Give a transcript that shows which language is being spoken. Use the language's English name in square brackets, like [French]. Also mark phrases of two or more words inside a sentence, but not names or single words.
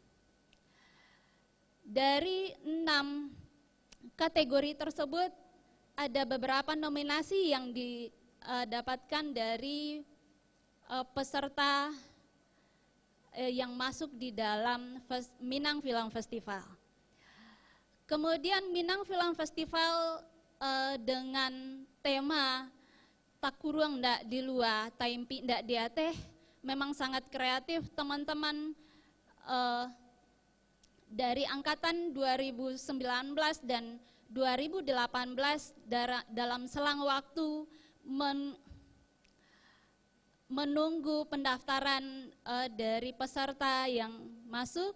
[Indonesian] Dari 6 kategori tersebut, ada beberapa nominasi yang didapatkan dari peserta yang masuk di dalam Minang Film Festival. Kemudian Minang Film Festival dengan tema Takurung ndak di luar, taimpi ndak di ateh, memang sangat kreatif. Teman-teman dari angkatan 2019 dan 2018 dalam selang waktu menunggu pendaftaran dari peserta yang masuk.